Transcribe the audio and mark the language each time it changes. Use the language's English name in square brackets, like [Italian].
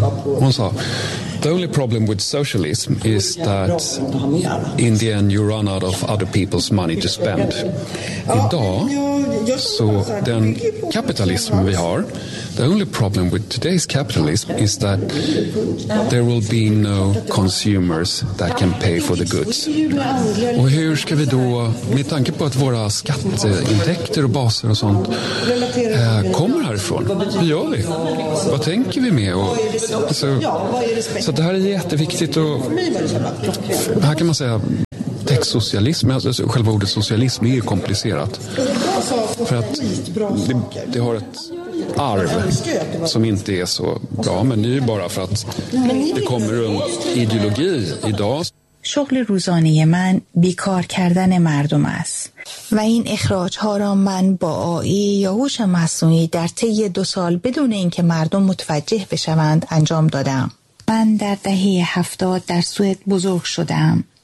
[Swedish] Hon sa, [English] the only problem with socialism is that in the end you run out of other people's money to spend. [Swedish] Idag [English] So then capitalism we have, the only problem with today's capitalism is that there will be no consumers that can pay for the goods. [Swedish] Och hur ska vi då, med tanke på att våra skatteintäkter och baser och sånt kommer härifrån? Hur gör vi? Vad tänker vi med? Och, alltså, så det här är jätteviktigt. Och, här kan man säga techsocialism, alltså själva ordet socialism är ju komplicerat. För att det har ett arv som inte är så bra, men det är ju bara för att det kommer en ideologi idag. [Persian] شغل روزانه من بیکار کردن مردم است و این اخراج ها را من با آی یا هوش مصنوعی در طی 2 سال بدون اینکه مردم متوجه بشوند انجام دادم. من در دهه 70 در سوئد بزرگ شدم.